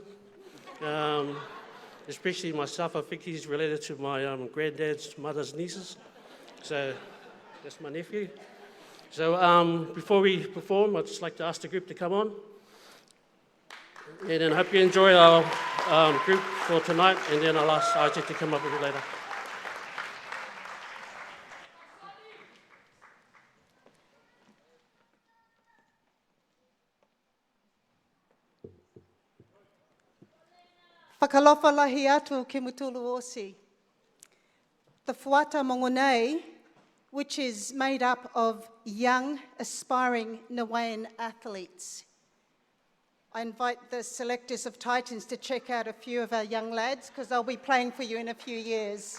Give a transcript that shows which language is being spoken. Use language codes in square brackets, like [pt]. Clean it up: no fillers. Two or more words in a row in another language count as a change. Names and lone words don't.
[en] Especially myself, I think he's related to my granddad's mother's nieces. So that's my nephew. So before we perform, I'd just like to ask the group to come on. And then I hope you enjoy our group for tonight, and then I'll ask Isaac to come up a bit later. [niu] Whakalofa lahi atu ke mutulu osi. [en] The Fuata Mongonei, which is made up of young, aspiring Niuean athletes. I invite the selectors of Titans to check out a few of our young lads because they'll be playing for you in a few years.